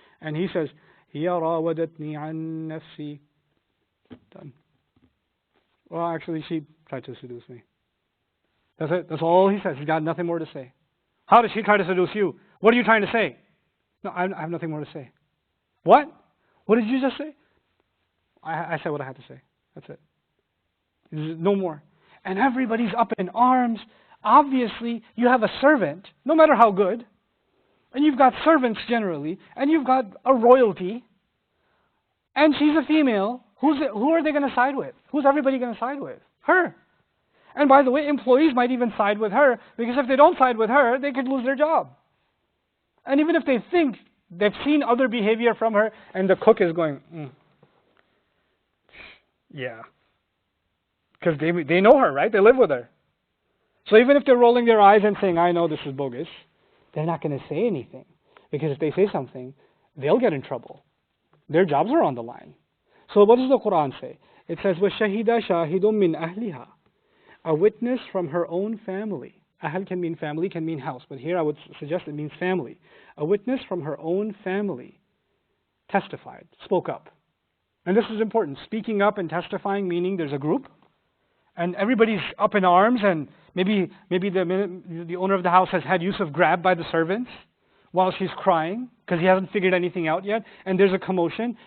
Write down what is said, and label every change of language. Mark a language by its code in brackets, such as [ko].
[en] And he says, [ar] هِيَ رَاوَدَتْنِي عَنْ نَفْسِي. [en] Done. Well, actually, she tried to seduce me. That's it. That's all he says. He's got nothing more to say. How did she try to seduce you? What are you trying to say? No, I have nothing more to say. What? What did you just say? I said what I had to say. That's it. No more. And everybody's up in arms. Obviously, you have a servant, no matter how good, and you've got servants generally, and you've got a royalty, and she's a female. Who are they going to side with? Who's everybody going to side with? Her. And by the way, employees might even side with her, because if they don't side with her, they could lose their job. And even if they think they've seen other behavior from her, and the cook is going, yeah. Because they know her, right? They live with her. So even if they're rolling their eyes and saying, I know this is bogus, they're not going to say anything. Because if they say something, they'll get in trouble. Their jobs are on the line. So what does the Quran say? It says, [ar] وَشَهِدَ شَاهِدٌ مِّنْ أَهْلِهَا. [en] A witness from her own family. Ahl can mean family, can mean house. But here I would suggest it means family. A witness from her own family testified, spoke up. And this is important. Speaking up and testifying, meaning there's a group, and everybody's up in arms, and maybe the owner of the house has had Yusuf grabbed by the servants while she's crying, because he hasn't figured anything out yet, and there's a commotion.